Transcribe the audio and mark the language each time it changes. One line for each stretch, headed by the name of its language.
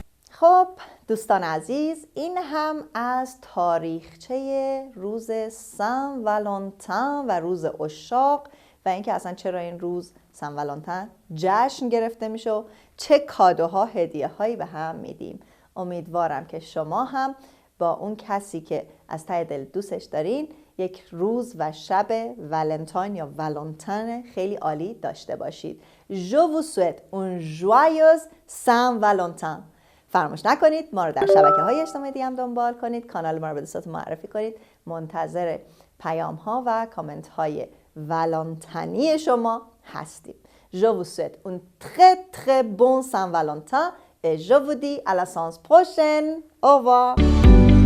Persian: خب دوستان عزیز، این هم از تاریخچه روز سن والنتین و روز عشاق و اینکه اصلا چرا این روز سن والنتین جشن گرفته میشه و چه کادوها هدیه هایی به هم میدیم. امیدوارم که شما هم با اون کسی که از ته دل دوستش دارین یک روز و شب ولنتاین یا ولنتین خیلی عالی داشته باشید.
French: Je vous souhaite une joyeuse Saint-Valentin.
Persian: فراموش نکنید ما رو در شبکه‌های اجتماعی دیگه هم دنبال کنید، کانال ما رو به دوستاتون معرفی کنید. منتظر پیام ها و کامنت های ولنتینی شما هستیم.
French: Je vous souhaite un très très bon Saint-Valentin et je vous dis à la séance prochaine. Au revoir.